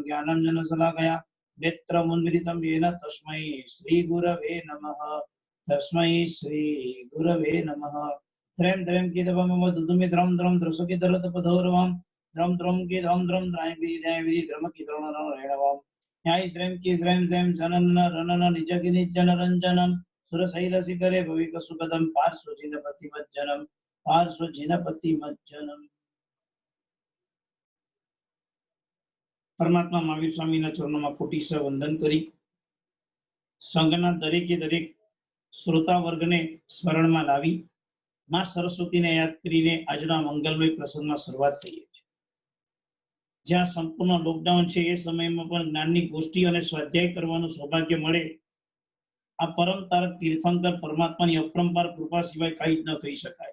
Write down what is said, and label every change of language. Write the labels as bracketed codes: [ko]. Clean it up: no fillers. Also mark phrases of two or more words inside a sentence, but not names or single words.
[sa] ज्ञानञ्जन शलाकया नेत्रमुन्मिलितं येन तस्मै श्री गुरवे नमः तस्मै श्री गुरवे नमः त्रयं त्रयं कीदवं मम दुदुमि द्रं द्रं द्रसकि दरत पधौरवं द्रं द्रं की द्रं द्रं द्राय विधि द्राय विधि द्रम की द्रम रेणवं न्याय श्रेम की श्रेम श्रेम जनन रनन निजगि निजन रंजनम सुरशैलशिखरे भविक सुखदं पार्श्वजिनपतिमज्जनम् पार्श्वजिनपतिमज्जनम्। [gu] परमात्मा महावीर स्वामीના ચરણોમાં કોટીસર વંદન કરી સંઘના દરેકે દરેક શ્રોતા વર્ગને સ્મરણમાં લાવી માં સરસ્વતીને યાદ કરીને આજના મંગલમય પ્રસંગમાં શરૂઆત કરીએ છીએ। જ્યાં સંપૂર્ણ લોકડાઉન છે એ સમયમાં પણ જ્ઞાનની ગોષ્ઠી અને સ્વાધ્યાય કરવાનું સૌભાગ્ય મળે, આ પરમ તારક તીર્થંકર પરમાત્માની અપરંપાર કૃપા સિવાય કંઈ જ ન કહી શકાય।